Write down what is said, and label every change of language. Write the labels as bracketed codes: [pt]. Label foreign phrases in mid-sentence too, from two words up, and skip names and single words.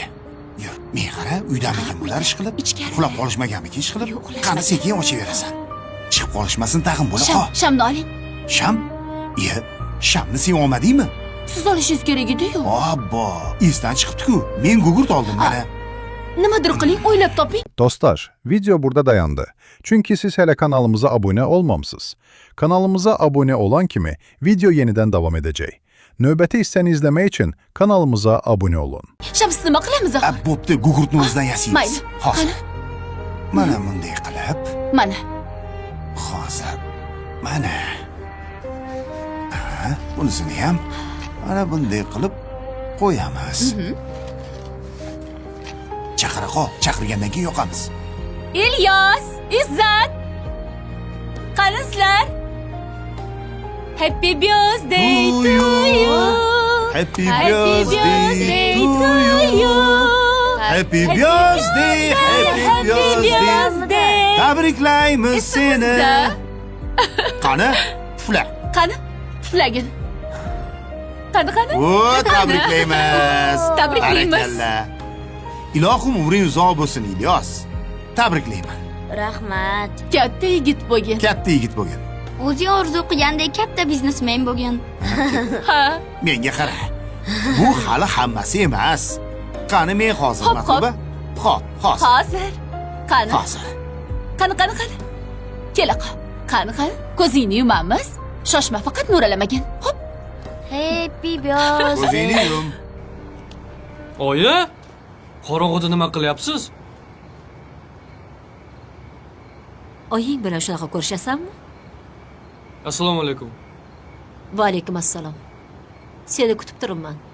[uz] Yur, men qara, uydamikin bular ish qilib, uxlab qolishmaganmikin ish qilib, qani sekin ochaverasan. Chiqib qolishmasin tag'in bo'la qol. Shamni oling. Sham? Ye, shamni sen olmadingmi? Siz olishingiz kerak edi-yu. Obbo, esdan chiqibdi-ku. Men gugurt oldim mana. Nimadir qiling, o'ylab toping. [tr] Dostlar, video burada dayandı. Çünkü siz hele kanalımıza abone olmamsınız. Kanalımıza abone olan kimi video yeniden devam edecek. [az] Növbəti hissəni izləmək için kanalımıza abone olun. [uz] Shams nima qilamiz axir? Bo'pti, gugurtni o'zidan yasaymiz. Mayli. Hozir. Mana bunday qilib. Mana. Hozir. Mana. Aha, bunisini ham mana bunday qilib qo'yamiz. Chaqira qol, chaqirgandan keyin yoqamiz. İlyas, İzzat. Qalasizlar? [en] Happy birthday to you. Happy birthday to you. Happy birthday, happy birthday. [uz] Tabriklaymiz seni. Qani? Pufla. Qani? Puflagin. Qani? O, tabriklaymiz. Tabriklaymiz. Barakallah. Ilohim umring uzoq bo'lsin, Ilyos. Tabriklayman. Rahmat. Katta yigit bo'lgin. Katta yigit bo'lgin. O'zi orzu qilgandek katta biznesmen bo'lgan. Ha. Menga qara. Bu hali hammasi emas. Qani men hozir matoba? Hop, hozir. Hozir. Qani? Hozir. Qani. Kela qol. Qani. Ko'zingni yumamiz. Shoshma, faqat mo'ralamagin. Hop. [en] Happy birthday. [uz] Ko'zingni yum. Oyi, qorong'uda nima qilyapsiz? Oying bilan shunaqa ko'rishasanmi? [ar] السلام عليكم. وعليكم السلام. [uz] Seni kutib turibman.